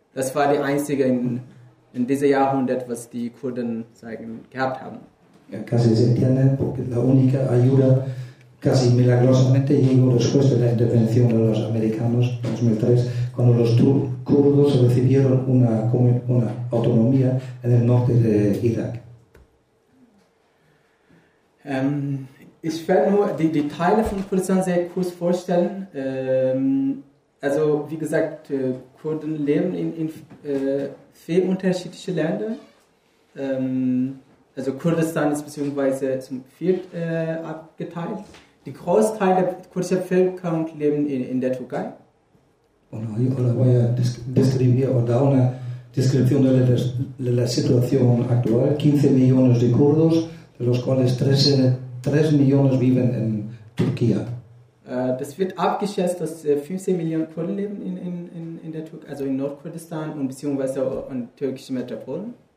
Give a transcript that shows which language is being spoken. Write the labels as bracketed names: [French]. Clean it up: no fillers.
[German] Das war die einzige in diesem Jahrhundert, was die Kurden gehabt haben. [Spanish] Ja, casi se entiende, porque la única ayuda. Casi milagrosamente llegó después de la intervención de los americanos en 2003, cuando los kurdos recibieron una autonomía en el norte de Irak. [German] Ich werde nur die Teile von Kurdistan sehr kurz vorstellen. Also wie gesagt, Kurden leben in vier unterschiedliche Länder. Also Kurdistan ist beziehungsweise zum Viert abgeteilt. Die Großteil der kurdischen Bevölkerung leben in der Türkei. [Spanish] Bueno, yo le voy a describir o dar una descripción de la situación actual. 15 millones de kurdos, de los cuales 3 millones viven en Turquía. [German] Das wird abgeschätzt, dass 15 Millionen Kurden leben in der Türkei, also in Nordkurdistan und beziehungsweise in türkischen Metropolen.